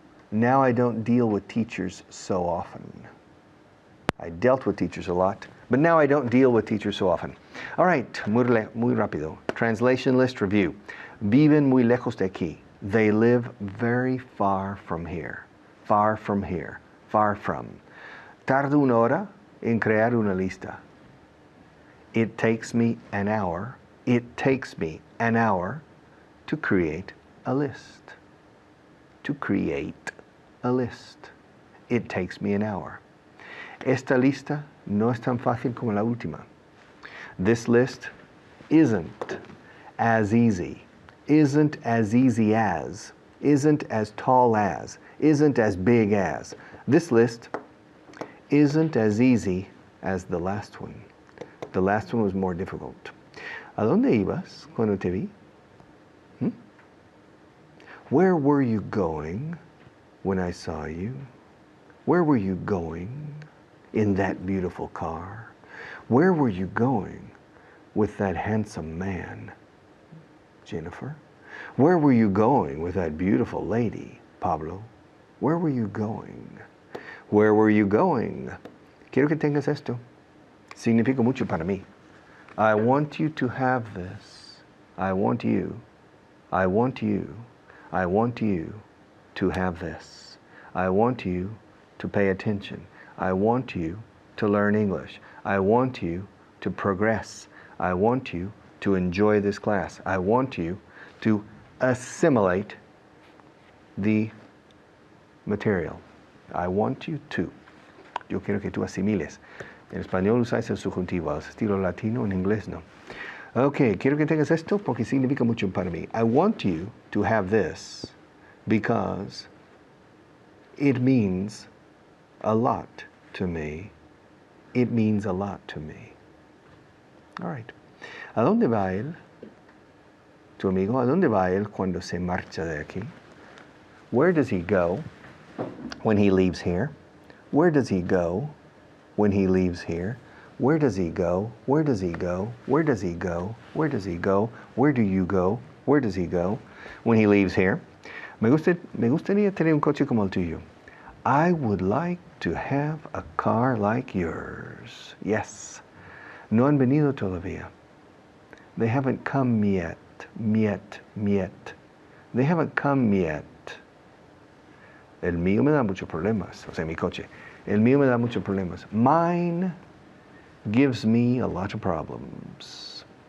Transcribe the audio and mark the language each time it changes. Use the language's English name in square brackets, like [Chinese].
[English] Now I don't deal with teachers so often. I dealt with teachers a lot, but now I don't deal with teachers so often. All right, [Spanish] muy rápido. [English] Translation list review. [Spanish] Viven muy lejos de aquí. [English] They live very far from here. Far from here. Far from. [Spanish] Tardo una hora en crear una lista. [English] It takes me an hour. It takes me an hour to create a list. To create a list. It takes me an hour. [Spanish] Esta lista no es tan fácil como la última. [English] This list isn't as easy, isn't as easy as, isn't as tall as, isn't as big as. This list isn't as easy as the last one. The last one was more difficult. [Spanish] ¿A dónde ibas cuando te vi? [English] Where were you going when I saw you? Where were you going in that beautiful car? Where were you going with that handsome man, Jennifer? Where were you going with that beautiful lady, Pablo? Where were you going? Where were you going? [Spanish] Quiero que tengas esto. Significa mucho para mí. [English] I want you to have this. I want you. I want you. I want you to have this. I want you to pay attention. I want you to learn English. I want you to progress. I want you to enjoy this class. I want you to assimilate the material. I want you to. [Spanish] Yo quiero que tú asimiles. En español usáis el subjuntivo, al estilo latino, en inglés no. Ok, quiero que tengas esto porque significa mucho para mí. [English] I want you to have this because it means a lot to me. It means a lot to me. All right. [Spanish] ¿A dónde va él? Tu amigo, ¿a dónde va él cuando se marcha de aquí? [English] Where does he go when he leaves here? Where does he go when he leaves here? Where does he go? Where does he go? Where does he go? Where does he go? Where do you go? Where does he go when he leaves here? [Spanish] Me gustaría tener un coche como el tuyo. [English] I would like to have a car like yours. Yes. [Spanish] No han venido todavía. [English] They haven't come yet. They haven't come yet. [Spanish] El mío me da muchos problemas. O sea, mi coche. El mío me da muchos problemas. [English] Mine gives me a lot of problems.